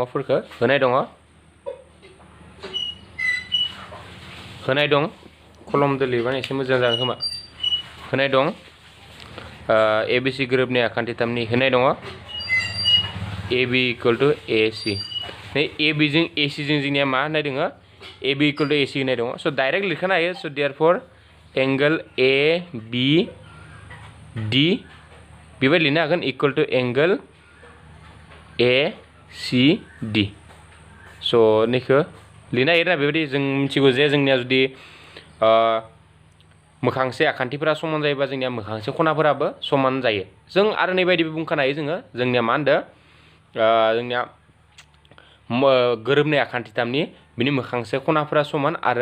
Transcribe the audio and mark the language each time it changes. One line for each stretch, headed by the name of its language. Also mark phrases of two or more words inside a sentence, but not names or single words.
Bodo: दं कलमजों लिरबानो एसे मोजां जागोन खोमा होनाय दं ABC गोरोबनाय आखान्थिथामनि होनाय दङ
English: AB equal to AC
Bodo: नै AB जों AC जों जोंनिया मा होनाय दङ
English: AB equal to AC
Bodo: होनाय दङ स' डाइरेक्ट लिरखानो हायो स'
English: therefore angle
Bodo: ABD बेबायदि लिरनो हागोन
English: equal to angle ACD
Bodo: स' नैखौ लिरनो हायो ना बेबायदि जों मिथिगौ जे जोंनिया जुदि मोखांसे आखान्थिफोरा समान जायोबा जोंनिया मोखांसे खनाफोराबो समान जायो जों आरो नैबायदिबो बुंखानो हायो जोंनिया मा होनदो जोंनिया गोरोबनाय आखान्थिथामनि बिनि मोखांसे खनाफोरा समान आरो